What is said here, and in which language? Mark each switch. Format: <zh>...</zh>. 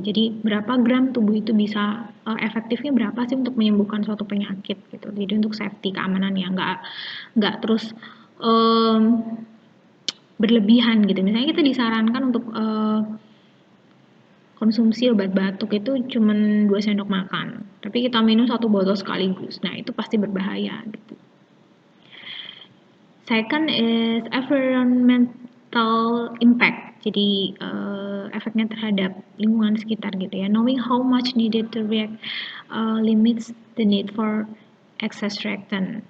<id>Jadi berapa gram tubuh itu bisa efektifnya berapa sih untuk menyembuhkan suatu penyakit gitu. Jadi untuk safety keamanannya nggak terus um, berlebihan gitu. Misalnya kita disarankan untuk konsumsi obat batuk itu cuma 2 sendok makan, tapi kita minum 1 botol sekaligus. Nah, itu pasti berbahaya gitu.</id> <en>Second is environmental impact.</en> <id>Jadi efeknya terhadap lingkungan sekitar gitu ya.</id> <en>Knowing how much needed to react limits the need for excess reactant.</en>